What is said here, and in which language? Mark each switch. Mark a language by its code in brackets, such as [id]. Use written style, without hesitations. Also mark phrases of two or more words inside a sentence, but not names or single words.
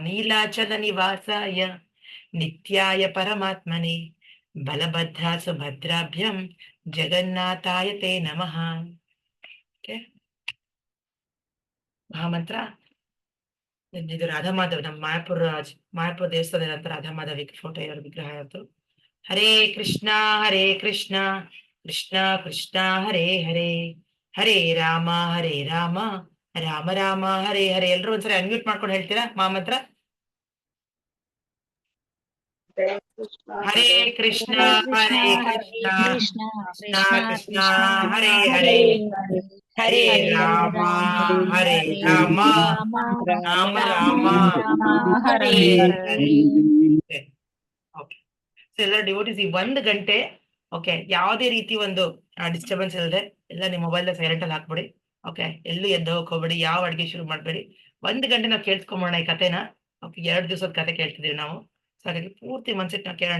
[sa] ನೀಲಾಚಲ ನಿವಾಸಾಯ ನಿತ್ಯಾಯ ಪರಮಾತ್ಮನೆ ಬಲಭದ್ರ ಸುಭದ್ರಾಭ್ಯಂ ಜಗನ್ನಾಥಾಯ ತೇ ನಮಃ. [kn] ಓಕೆ, ಮಹಾಮಂತ್ರ. ಇದು ರಾಧಾಮಾಧವ್, ನಮ್ಮ ಮಾಯಾಪುರ ದೇವಸ್ಥಾನದ ನಂತರ ರಾಧಾಮಾಧವ್ ಫೋಟೋ ಇವರ ವಿಗ್ರಹ ಇತ್ತು. [sa] ಹರೇ ಕೃಷ್ಣ ಕೃಷ್ಣ ಕೃಷ್ಣ ಹರೇ ಹರೇ, ಹರೇ ರಾಮ ರಾಮ ರಾಮ ಹರೇ ಹರೇ. [kn] ಎಲ್ರು ಒಂದ್ಸರಿ ಅನ್ಮ್ಯೂಟ್ ಮಾಡ್ಕೊಂಡು ಹೇಳ್ತೀರಾ ಮಹಾಮಂತ್ರ? [sa] ಹರೇ ಕೃಷ್ಣ ಕೃಷ್ಣ ಕೃಷ್ಣ ಹರೇ ಹರೇ, ಹರೇ ರಾಮ ರಾಮ ರಾಮ ಹರೇ ಹರೇ. [kn] ಓಕೆ, ಎಲ್ಲ ಡಿವೋಟೀಸ್ ಈ 1 ಗಂಟೆ ಓಕೆ ಯಾವುದೇ ರೀತಿ ಒಂದು ಡಿಸ್ಟರ್ಬೆನ್ಸ್ ಇಲ್ಲದೆ ಎಲ್ಲ ನಿಮ್ಮ [en] mobile silent [kn] ಅಲ್ಲಿ ಹಾಕ್ಬಿಡಿ. ಓಕೆ, ಎಲ್ಲೂ ಎದ್ದು ಹೋಗ್ಬೇಡಿ, ಯಾವ ಅಡ್ಗೆ ಶುರು ಮಾಡ್ಬೇಡಿ. 1 ಗಂಟೆ ನಾವು ಕೇಳ್ಸ್ಕೊಂಬೋಣ ಈ ಕಥೆನ. ಓಕೆ, 2 ದಿವಸದ ಕತೆ ಕೇಳ್ತಿದೀವಿ ನಾವು. ಸೊ ಹಾಗಾಗಿ ಪೂರ್ತಿ ಮನ್ಸಿಟ್ಟು ನಾವು ಕೇಳೋಣ.